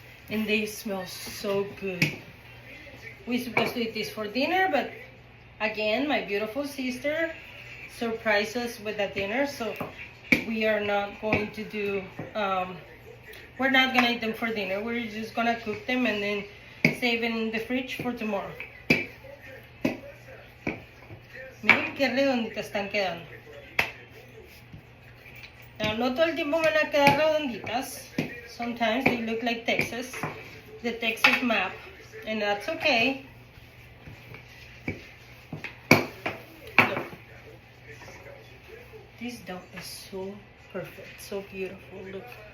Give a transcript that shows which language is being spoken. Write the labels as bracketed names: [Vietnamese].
[English] And they smell so good. We're supposed to eat this for dinner, but again, my beautiful sister surprised us with a dinner, so we are not going to do, we're not gonna eat them for dinner. We're just gonna cook them and then save in the fridge for tomorrow. [Spanish] Miren qué redonditas están quedando. Now, no todo el tiempo van a quedar redonditas. [English] Sometimes they look like Texas, the Texas map, and that's okay. Look. This dough is so perfect, so beautiful. Look.